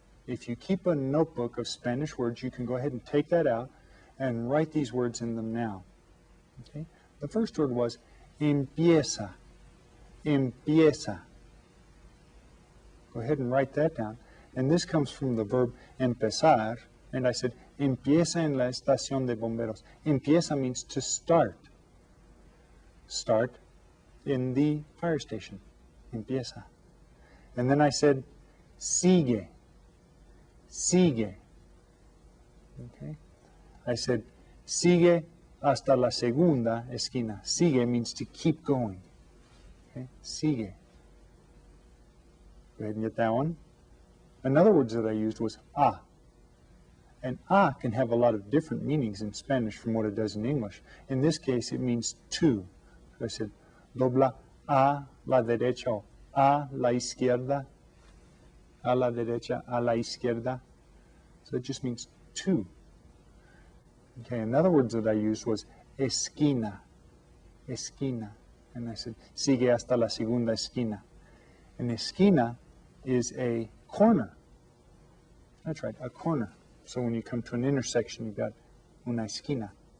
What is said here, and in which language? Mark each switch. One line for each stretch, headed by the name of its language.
English: If you keep a notebook of Spanish words, you can go ahead and take that out and write these words in them now. Okay? The first word was empieza. Empieza. Go ahead and write that down. And this comes from the verb empezar. And I said,
Spanish: empieza en la estación de bomberos.
English: Empieza means to start. Start in the fire station. Empieza. And then I said, sigue. Sigue. Okay? I said,
Spanish: sigue hasta la segunda esquina.
English: Sigue means to keep going. Okay? Sigue. Go ahead and get that one. Another word that I used was a. And a can have a lot of different meanings in Spanish from what it does in English. In this case, it means to. So I said,
Spanish: dobla a la derecha o a la izquierda. A la derecha, a la izquierda.
English: So it just means to. Okay, another word that I used was esquina.
Spanish: Esquina.
English: And I said,
Spanish: sigue hasta la segunda esquina.
English: An esquina is a corner. That's right, a corner. So when you come to an intersection, you've got
Spanish: una esquina.